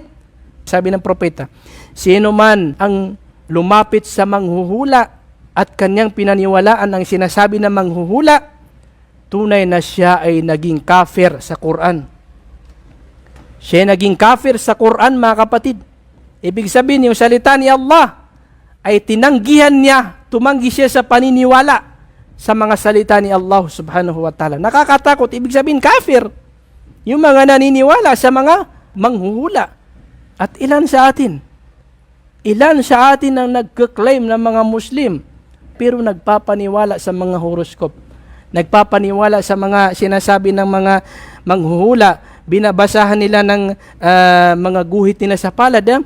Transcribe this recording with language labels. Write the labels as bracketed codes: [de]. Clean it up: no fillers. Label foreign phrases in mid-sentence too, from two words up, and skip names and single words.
[tl] Sabi ng propeta, sino man ang lumapit sa manghuhula at kanyang pinaniwalaan ang sinasabi ng manghuhula, tunay na siya ay naging kafir sa Quran. Siya ay naging kafir sa Quran, mga kapatid. Ibig sabihin, yung salita ni Allah ay tinanggihan niya, tumanggi siya sa paniniwala sa mga salita ni Allah [ar] سبحانه وتعالى. [tl] Nakakatakot, ibig sabihin kafir. Yung mga naniniwala sa mga manghuhula. At ilan sa atin? Ilan sa atin ang nagka-claim ng mga Muslim pero nagpapaniwala sa mga horoscope, nagpapaniwala sa mga sinasabi ng mga manghuhula, binabasahan nila ng mga guhit nila sa palad.